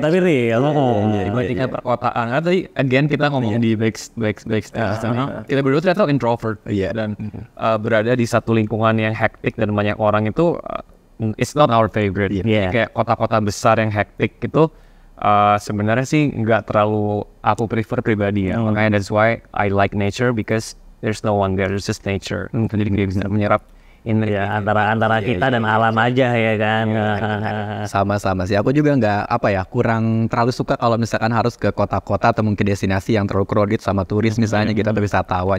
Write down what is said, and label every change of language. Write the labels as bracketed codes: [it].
[id] Dibandingkan perkotaan. Tadi again kita ngomong di backstage sana. Kita berdua ternyata introvert dan berada di satu lingkungan yang hektik dan banyak orang itu [en] it's not our favorite. [id] Kayak kota-kota besar yang hektik itu sebenarnya sih nggak terlalu aku prefer pribadi ya. Makanya [en] that's why I like nature, because there's no one there, there's just nature. [id] Jadi dia bisa menyerap antara kita dan alam aja ya kan. Sama-sama sih, aku juga nggak kurang terlalu suka kalau misalkan harus ke kota-kota atau mungkin destinasi yang terlalu crowded sama turis misalnya gitu, atau wisatawan.